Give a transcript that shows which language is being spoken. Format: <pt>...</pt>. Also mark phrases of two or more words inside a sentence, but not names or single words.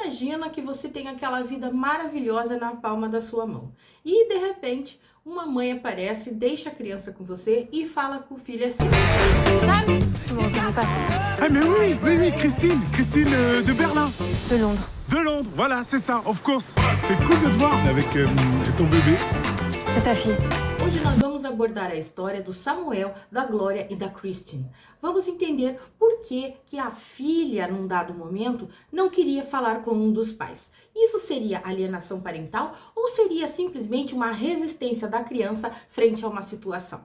<pt>Imagina que você tem aquela vida maravilhosa na palma da sua mão. E de repente, uma mãe aparece, deixa a criança com você e fala com o filho assim:</pt> <fr>Tu me reconnais pas, c'est ça? Ah mais oui, oui, oui, Christine de Berlin. De Londres. De Londres, voilà, c'est ça,</fr> <en>of course.</en> <fr>C'est cool de te voir avec ton bébé. C'est ta fille.</fr> <pt>Hoje nós vamos abordar a história do Samuel, da Glória e da Christine. Vamos entender por que a filha, num dado momento, não queria falar com um dos pais. Isso seria alienação parental ou seria simplesmente uma resistência da criança frente a uma situação?</pt>